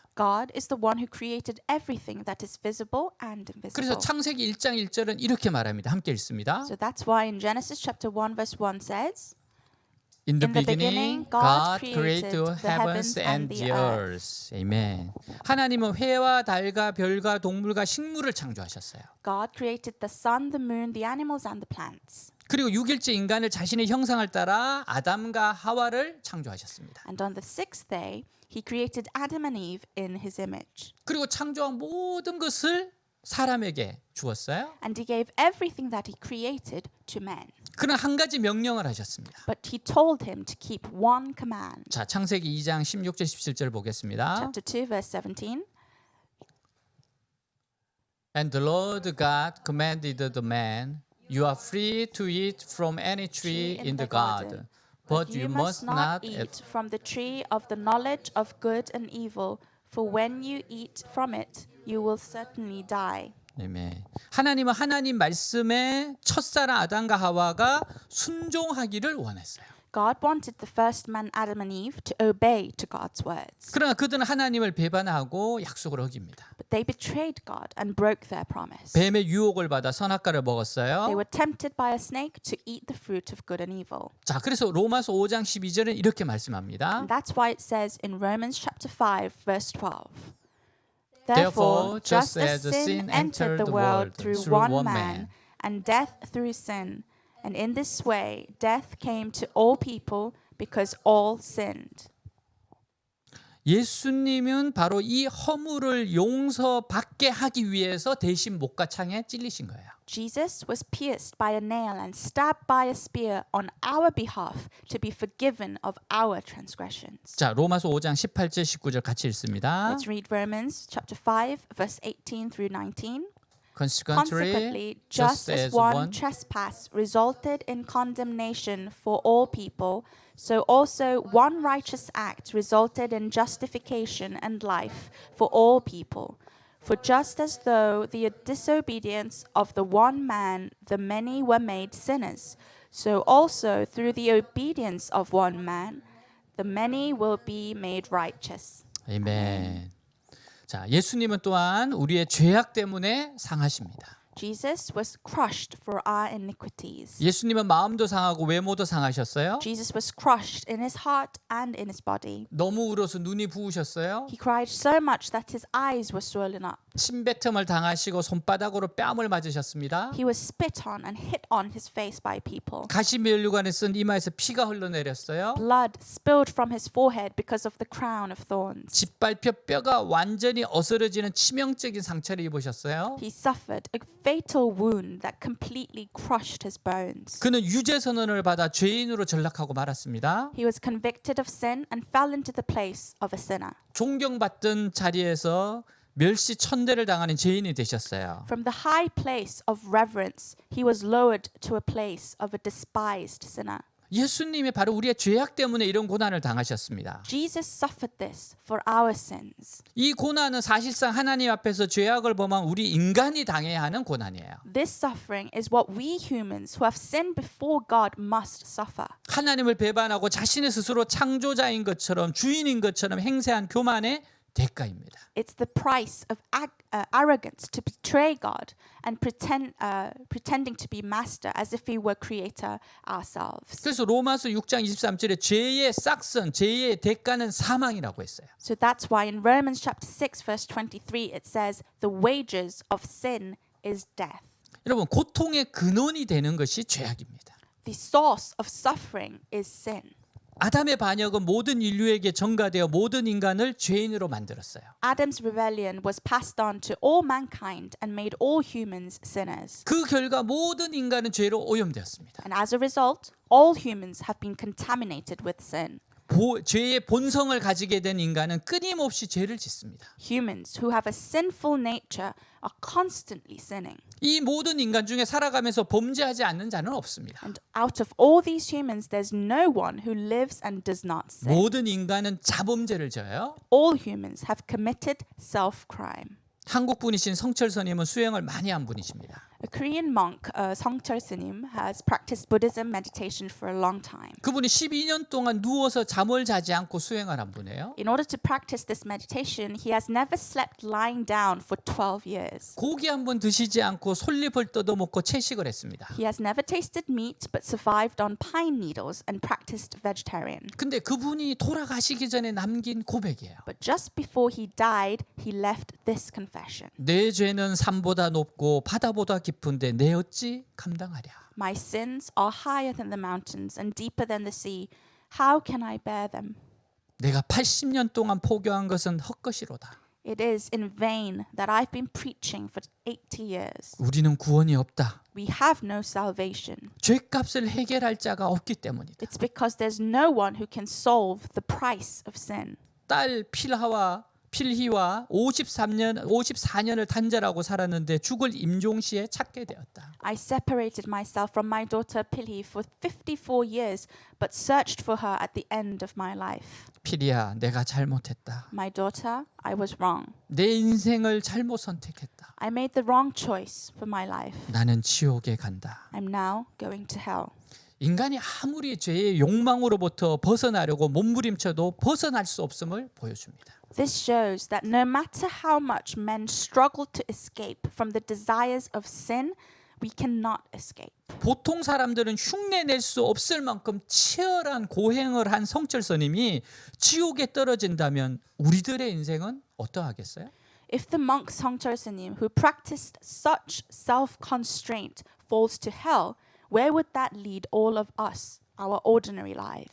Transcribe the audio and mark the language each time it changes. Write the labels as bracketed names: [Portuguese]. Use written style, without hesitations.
[English] God is the one who created everything that is visible and [Korean] 그래서 [English] invisible. [Korean] 창세기 1장 1절은 이렇게 말합니다. 함께 읽습니다. [English] So that's why in Genesis chapter 1 verse 1 says, In the In the beginning, beginning, God God created the heavens and the earth. [Korean] 아멘. 하나님은 해와 달과 별과 동물과 식물을 창조하셨어요. [English] God created the sun, the moon, the animals and the plants. [Korean] 그리고 6일째 인간을 자신의 형상을 따라 아담과 하와를 창조하셨습니다. [English] And on the sixth day, he created Adam and Eve in his image. [Korean] 그리고 창조한 모든 것을 사람에게 주었어요. [English] And he gave everything that he created to man. [Korean] 그러나 한 가지 명령을 하셨습니다. [English] But he told him to keep one command. [Korean] 자, 창세기 2장 16절 17절 보겠습니다. [English] Chapter 2 verse 17. And the Lord God commanded the man, you are free to eat from any tree in the garden, but you must not eat from the tree of the knowledge of good and evil, for when you eat from it, you will certainly die. [Korean] 아멘. 하나님은 하나님 말씀에 첫사랑 아담과 하와가 순종하기를 원했어요. [English] God wanted the first man, Adam and Eve, to obey to God's words. [Korean] 그러나 그들은 하나님을 배반하고 약속을 어깁니다. [English] But they betrayed God and broke their promise. [Korean] 뱀의 유혹을 받아 선악과를 [English] They [Korean] 먹었어요. [English] were tempted by a snake to eat the fruit of good and evil. [Korean] 자, 그래서 로마서 5장 12절은 이렇게 말씀합니다. [English] And that's why it says in Romans chapter 5 verse 12. Therefore, just as sin entered the world through one man, and death through sin, and in this way death came to all people because all sinned. [Korean] 예수님은 바로 이 허물을 용서받게 하기 위해서 대신 목과 창에 찔리신 거예요. [English] Jesus was pierced by a nail and stabbed by a spear on our behalf to be forgiven of our transgressions. [Korean] 자, 로마서 5장 18절 19절 같이 읽습니다. [English] Let's read Romans chapter 5 verse 18 through 19. Consequently, Consequently, just as one trespass resulted in condemnation for all people, so also one righteous act resulted in justification and life for all people. For just as though the disobedience of the one man the many were made sinners, so also through the obedience of one man the many will be made righteous. [Korean] 아멘. 자, 예수님은 또한 우리의 죄악 때문에 상하십니다. [English] Jesus was crushed for our iniquities. [Korean] 예수님은 마음도 상하고 외모도 상하셨어요. [English] Jesus was crushed in his heart and in his body. [Korean] 너무 울어서 눈이 부으셨어요. [English] He cried so much that his eyes were swollen up. [Korean] 침뱉음을 당하시고 손바닥으로 뺨을 맞으셨습니다. [English] He was spit on and hit on his face by people. [Korean] 가시면류관에 쓴 이마에서 피가 흘러내렸어요. [English] Blood spilled from his forehead because of the crown of thorns. [Korean] 짓밟혀 뼈가 완전히 어스러지는 치명적인 상처를 입으셨어요. [English] He suffered a fatal wound that completely crushed his bones. [Korean] 그는 유죄 선언을 받아 죄인으로 전락하고 말았습니다. [English] He was convicted of sin and fell into the place of a sinner. [Korean] 존경받던 자리에서 멸시 천대를 당하는 죄인이 되셨어요. [English] From the high place of reverence, he was lowered to a place of a despised sinner. [Korean] 예수님이 바로 우리의 죄악 때문에 이런 고난을 당하셨습니다. [English] Jesus suffered this for our sins. [Korean] 이 고난은 사실상 하나님 앞에서 죄악을 범한 우리 인간이 당해야 하는 고난이에요. [English] This suffering is what we humans who have sinned before God must suffer. [Korean] 하나님을 배반하고 자신의 스스로 창조자인 것처럼 주인인 것처럼 행세한 교만의 대가입니다. [English] It's the price of arrogance to betray God and pretending to be master as if we were creator ourselves. [Korean] 그래서 로마서 6장 23절에 죄의 싹슨, 죄의 대가는 사망이라고 했어요. [English] So that's why in Romans chapter 6 verse 23 it says the wages of sin is death. [Korean] 여러분, 고통의 근원이 되는 것이 죄악입니다. [English] The source of suffering is sin. [Korean] 아담의 반역은 모든 인류에게 전가되어 모든 인간을 죄인으로 만들었어요. [English] Adam's rebellion was passed on to all mankind and made all humans sinners. [Korean] 그 결과 모든 인간은 죄로 오염되었습니다. [English] And as a result, all humans have been contaminated with sin. [Korean] 죄의 본성을 가지게 된 인간은 끊임없이 죄를 짓습니다. [English] Humans who have a sinful nature are constantly sinning. [Korean] 이 모든 인간 중에 살아가면서 범죄하지 않는 자는 없습니다. [English] And out of all these humans, there's no one who lives and does not sin. [Korean] 모든 인간은 자범죄를 져요. [English] All humans have committed self-crime. [Korean] 한국 분이신 성철스님은 수행을 많이 한 분이십니다. [English] A Korean monk, Songchul Sunim, has practiced Buddhism meditation for a long time. [Korean] 그분이 12년 동안 누워서 잠을 자지 않고 수행을 한 분이에요. [English] In order to practice this meditation, he has never slept lying down for 12 years. [Korean] 고기 한 번 드시지 않고 솔잎을 뜯어먹고 채식을 했습니다. [English] He has never tasted meat but survived on pine needles and practiced vegetarian. [Korean] 근데 그분이 돌아가시기 전에 남긴 고백이에요. [English] But just before he died, he left this confession. [Korean] 내 죄는 산보다 높고 바다보다 깊은데 내 어찌 감당하랴. [English] My sins are higher than the mountains and deeper than the sea. How can I bear them? [Korean] 내가 80년 동안 포교한 것은 헛것이로다. [English] It is in vain that I've been preaching for 80 years. [Korean] 우리는 구원이 없다. [English] We have no salvation. [Korean] 죄값을 해결할 자가 없기 때문이다. [English] It's because there's no one who can solve the price of sin. [Korean] 딸 필희와 54년을 단절하고 살았는데 죽을 임종시에 찾게 되었다. [English] I separated myself from my daughter Pilhi for 54 years, but searched for her at the end of my life. [Korean] 필희야, 내가 잘못했다. [English] My daughter, I was wrong. [Korean] 내 인생을 잘못 선택했다. [English] I made the wrong choice for my life. [Korean] 나는 지옥에 간다. [English] I'm now going to hell. [Korean] 인간이 아무리 죄의 욕망으로부터 벗어나려고 몸부림쳐도 벗어날 수 없음을 보여줍니다. [English] This shows that no matter how much men struggle to escape from the desires of sin, we cannot escape. [Korean] 보통 사람들은 흉내낼 수 없을 만큼 치열한 고행을 한 성철스님이 지옥에 떨어진다면 우리들의 인생은 어떠하겠어요? [English] If the monk Songchul Sunim, who practiced such self-constraint, falls to hell, where would that lead all of us, our ordinary lives?